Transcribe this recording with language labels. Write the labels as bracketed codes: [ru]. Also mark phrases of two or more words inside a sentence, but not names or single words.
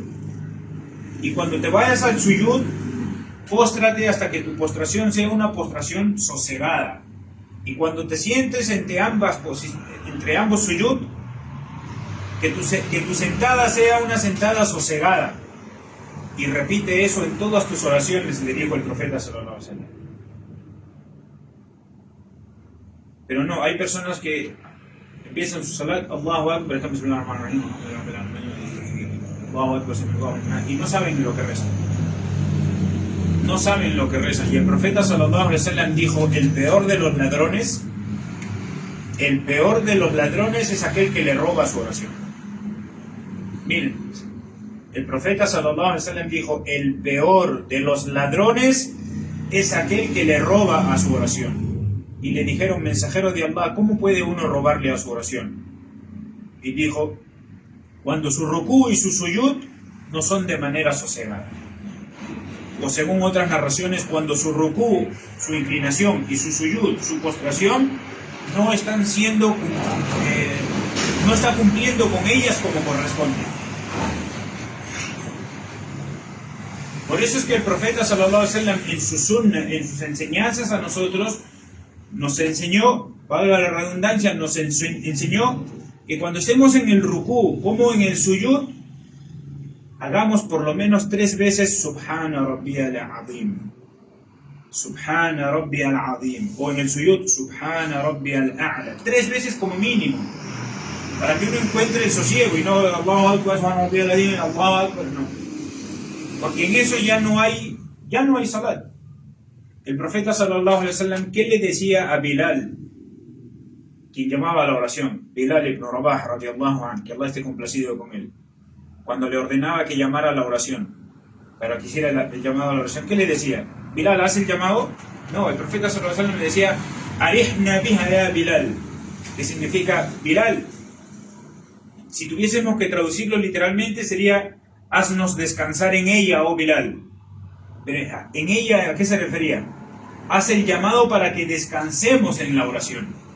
[es] Y cuando te vayas al suyud, póstrate hasta que tu postración sea una postración sosegada. Y cuando te sientes entre ambos suyud, que tu sentada sea una sentada sosegada. Y repite eso en todas tus oraciones, le dijo el profeta [ar] صلى الله عليه وسلم. [es] Pero no, hay personas que empiezan su salat, [ar] الله أكبر, [es] estamos en [ar] الله أكبر, [es] y no saben lo que rezan. No saben lo que rezan. Y el profeta [ar] صلى الله عليه وسلم [es] dijo, el peor de los ladrones es aquel que le roba su oración. Miren, el profeta [ar] صلى الله عليه وسلم [es] dijo, el peor de los ladrones es aquel que le roba a su oración. Y le dijeron, mensajero de Allah, ¿cómo puede uno robarle a su oración? Y dijo, cuando su rukú y su suyud no son de manera sosegada. O según otras narraciones, cuando su rukú, su inclinación y su suyud, su postración, no están siendo, no está cumpliendo con ellas como corresponde. Por eso es que el profeta [ar] صلى الله عليه وسلم [es] en su sunna, en sus enseñanzas a nosotros, nos enseñó, valga la redundancia, nos enseñó que cuando estemos en el rukú como en el suyud, hagamos por lo menos 3 veces [ar] سبحان ربي العظيم. سبحان ربي العظيم. [es] O en el suyud, [ar] سبحان ربي الأعلى. [es] 3 veces como mínimo. Para que uno encuentre el sosiego y no [ar] الله أكبر، سبحان ربي العظيم، الله أكبر, [es] no. Porque en eso ya no hay salat. El profeta [ar] صلى الله عليه وسلم, [es] ¿qué le decía a Bilal, quien llamaba a la oración? Bilal ibn Rabah, [ar] رضي الله عنه, [es] que Allah esté complacido con él. Cuando le ordenaba que llamara a la oración, para que hiciera el llamado a la oración, ¿qué le decía? Bilal, ¿hace el llamado? No, el profeta [ar] صلى الله عليه وسلم [es] le decía, [ar] أرحنا بها يا بلال, [es] que significa, Bilal, si tuviésemos que traducirlo literalmente sería, haznos descansar en ella, oh Bilal. Pero en ella, ¿a qué se refería? Haz el llamado para que descansemos en la oración.